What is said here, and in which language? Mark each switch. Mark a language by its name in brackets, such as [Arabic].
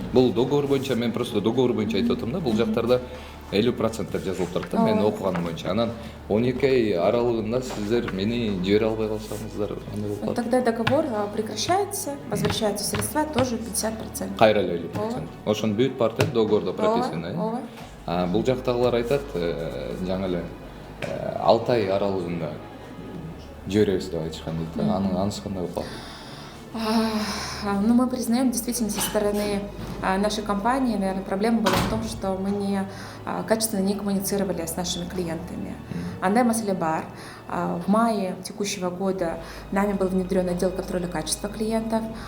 [Kyrgyz] Бул договор боюнча, мен просто договор боюнча айтып атам да, бул жактарда 50% деп жазылып турат да, мен окуганым боюнча. Анан 12 ай аралыгында сиздер мени жибере албай калсаңыздар, кандай болот? [Russian] Тогда договор прекращается, возвращаются средства тоже 50%. [Kyrgyz] Кайра эле 50%. Ошону бүт бар да, договордо прописано, э? Бул жактагылар айтат, жаңы эле 6 ай аралыгында жиберебиз деп айтышкан дейт да. Анысы кандай болот? [Russian] Ну, мы признаем, действительно, со стороны нашей компании, наверное, проблема была в том, что мы качественно не коммуницировали с нашими клиентами. [Kyrgyz] Андай маселе бар. [Russian] В мае текущего года нами был внедрен отдел контроля качества клиентов.